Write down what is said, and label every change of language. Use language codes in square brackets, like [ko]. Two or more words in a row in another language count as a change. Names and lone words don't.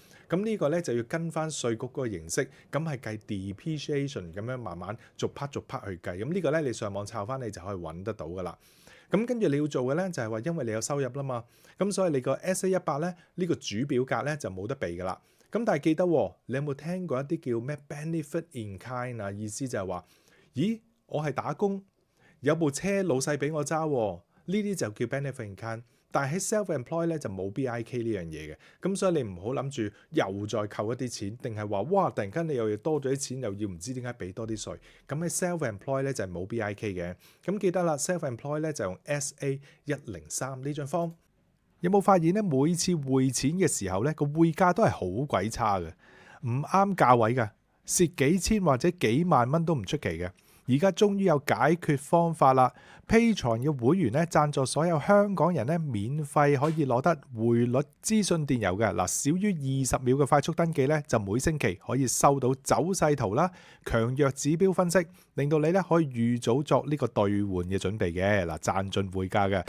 [yue] 咁呢個咧就要跟翻稅局嗰個形式，咁係計 depreciation 咁樣慢慢逐 part 逐 part 去計。咁呢個咧你上網抄翻你就可以揾得到噶啦。咁跟住你要做嘅咧就係話，因為你有收入啦嘛，咁所以你個 SA100 咧呢個主表格咧就冇得避噶啦。咁但係記得，你有冇聽過一啲叫咩 [en] benefit in kind [yue] 啊？意思就係話，咦？我係打工，有部車老細俾我揸，呢啲就叫 [en] benefit in kind。 [yue] 但係喺 self-employed 咧就冇 BIK 呢樣嘢嘅，咁所以你唔好諗住又再扣一啲錢，定係話哇突然間你又要多咗啲錢，又要唔知點解俾多啲稅。咁喺 self-employed 咧就係冇 BIK 嘅。咁記得啦 ，self-employed 咧就用 SA103 呢張 form。有冇發現咧？每次匯錢嘅時候咧，個匯價都係好鬼差嘅，唔啱價位嘅，蝕幾千或者幾萬蚊都唔出奇嘅。而家終於有解決方法啦 ！Patreon 嘅會員咧贊助所有香港人咧免費可以攞得匯率資訊電郵嘅嗱，少於20秒嘅快速登記咧，就每星期可以收到走勢圖啦、強弱指標分析，令到你咧可以預早作呢個兌換嘅準備嘅嗱，賺盡匯價嘅。